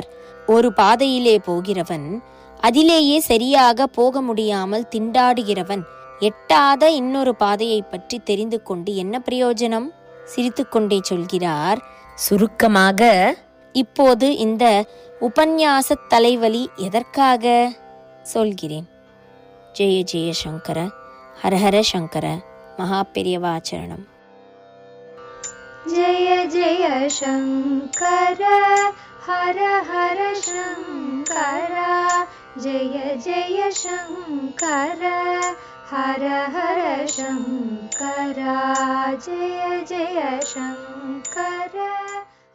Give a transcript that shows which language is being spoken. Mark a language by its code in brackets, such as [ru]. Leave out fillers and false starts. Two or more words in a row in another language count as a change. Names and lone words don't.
[ta] ஒரு பாதையிலே போகிறவன் அதிலேயே சரியாக போக முடியாமல் திண்டாடுகிறவன், எட்டாத இன்னொரு பாதையை பற்றி தெரிந்து கொண்டு என்ன பிரயோஜனம்? சிரித்துக்கொண்டே சொல்கிறார். சுருக்கமாக, இப்போது இந்த உபன்யாச தலைவலி எதற்காக சொல்கிறேன். ஜெய ஜெய சங்கர, ஹரஹர சங்கர, மகா பெரியவாச்சரணம். [sa] जय जय शङ्कर हर हर शङ्कर, जय जय शङ्कर हर हर शङ्कर, जय जय शङ्कर.